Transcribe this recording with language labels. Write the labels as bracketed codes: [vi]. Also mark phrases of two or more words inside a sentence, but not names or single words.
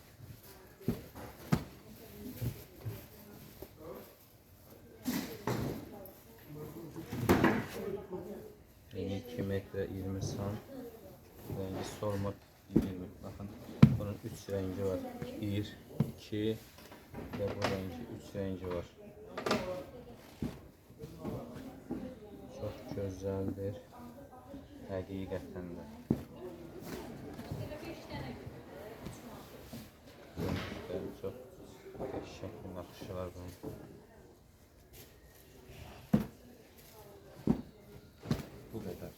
[az] Eni 2 metre 20 sant. [tr] Rengi solma 20. Bakın bunun 3 rengi var. 1, 2 ve bu rengi 3 rengi var. Çok güzeldir. [az] Həqiqətən də. Çok qəşəng bir nakışı var bunun. Bu qədər.